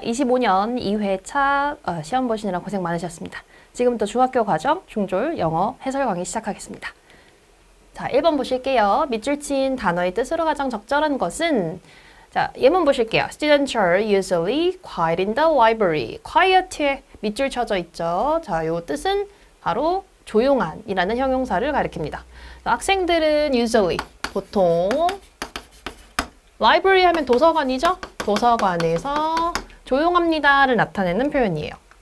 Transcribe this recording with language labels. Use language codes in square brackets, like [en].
[ko] 25년 2회차 시험 보시느라 고생 많으셨습니다. 지금부터 중학교 과정 중졸 영어 해설 강의 시작하겠습니다. 자, 1번 보실게요. 밑줄 친 단어의 뜻으로 가장 적절한 것은 자, 예문 보실게요. [en] Students are usually quiet in the library. [ko] quiet에 밑줄 쳐져 있죠. 자, 요 뜻은 바로 조용한이라는 형용사를 가리킵니다. 학생들은 usually 보통 library 하면 도서관이죠? 도서관에서 조용합니다를 나타내는 표현이에요.